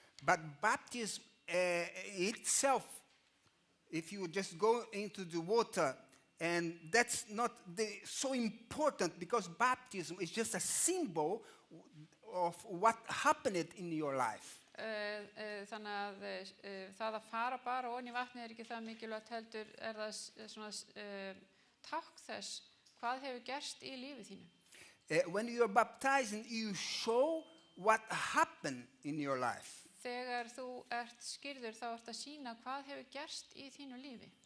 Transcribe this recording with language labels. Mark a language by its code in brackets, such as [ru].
[en] But baptism itself, if you just go into the water, and that's not so important because baptism is just a symbol of what happened in your life. [is] Þannig að það að fara bara ofan í vatnið ekki það mikilvægt heldur það svona tákn þess hvað hefur gerst í lífi þínu. [en] When you are baptized, you show what happened in your life. [is] Þegar þú ert skýrður þá ert að sýna hvað hefur gerst í þínu lífi.